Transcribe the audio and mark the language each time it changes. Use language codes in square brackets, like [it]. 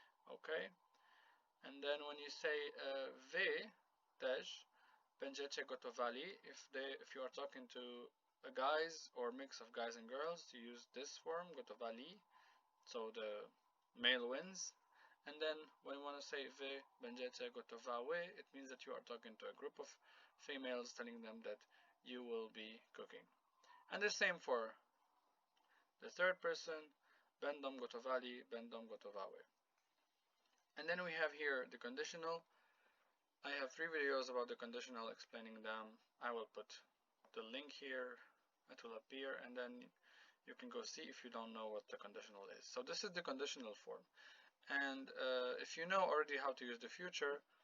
[en] Okay, and then when you say [pl] wy też będziecie gotowali, [en] if you are talking to a guys or mix of guys and girls, you use this form gotowali, so the male wins. And then when you want to say [pl] wy będziecie gotowały, [en] it means that you are talking to a group of females, telling them that you will be cooking. And the same for the third person, [pl] będą gotowali, będą gotowały. [en] And then we have here the conditional. I have 3 videos about the conditional explaining them. I will put the link here, it will appear, and then you can go see if you don't know what the conditional is. So this is the conditional form. And if you know already how to use the future,